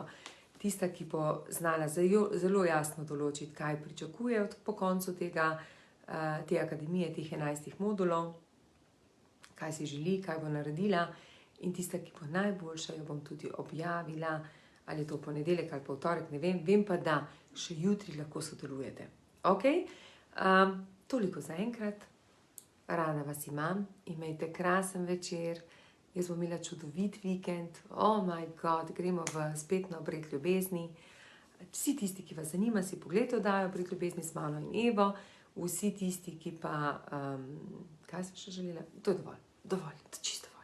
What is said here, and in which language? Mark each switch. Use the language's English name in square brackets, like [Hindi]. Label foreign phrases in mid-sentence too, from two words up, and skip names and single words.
[Slovenian] Tista, ki bo znala zelo jasno določiti, kaj pričakuje po koncu te akademije, teh 11 modulov, kaj si želi, kaj bo naredila, in tista, ki bo najboljša, jo bom tudi objavila, ali je to ponedeljek ali pa v torek, ne vem, vem pa, da še jutri lahko sodelujete. Ok? Toliko za enkrat. Rada vas imam, imejte krasen večer, jaz bom imela čudovit vikend, [English] oh my god, [Slovenian] gremo spet na obred ljubezni. Vsi tisti, ki vas zanima, si pogled oddajo Obred ljubezni s mano in Evo, vsi tisti, ki pa, kaj sem še želela? To je dovolj, čisto.